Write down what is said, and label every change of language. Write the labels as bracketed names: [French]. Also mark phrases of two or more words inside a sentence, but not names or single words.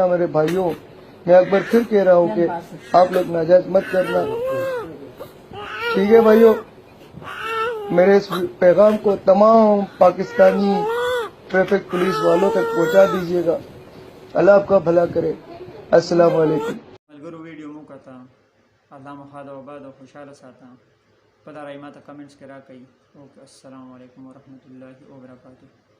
[Urdu] میرے بھائیوں میں ایک بار پھر کہہ رہا ہوں کہ آپ لوگ ناجائز مت کرنا. ٹھیک ہے بھائیوں، میرے اس پیغام کو تمام پاکستانی ٹریفک پولیس والوں تک پہنچا دیجیے گا. اللہ آپ کا بھلا کرے. [Arabic] السلام علیکم. [Pashto] ملګرو ویډیو مو کته، الله مو ښاد او آباد او خوشحاله ساته. خپله رایې ماته کمنټس کې راکړئ. اوکې، [Arabic] السلام علیکم ورحمة الله وبرکاتہ.